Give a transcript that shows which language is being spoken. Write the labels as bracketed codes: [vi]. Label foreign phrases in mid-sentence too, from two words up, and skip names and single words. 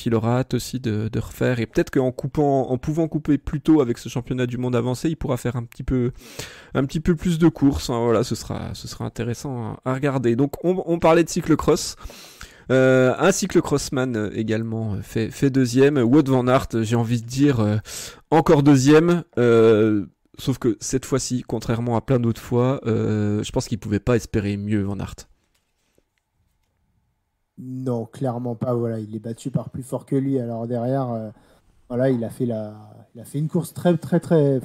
[fr] Il aura hâte aussi de refaire, et peut-être qu'en pouvant couper plus tôt avec ce championnat du monde avancé, il pourra faire un petit peu plus de courses, hein. Voilà, ce sera intéressant à regarder. Donc on parlait de cyclocross. Un cyclocrossman également fait deuxième. Wout van Aert, j'ai envie de dire encore deuxième, sauf que cette fois-ci, contrairement à plein d'autres fois, je pense qu'il pouvait pas espérer mieux, Van Aert. Non, clairement pas. Voilà, il est battu par plus fort que lui. Alors derrière, voilà, il a fait une course très très très.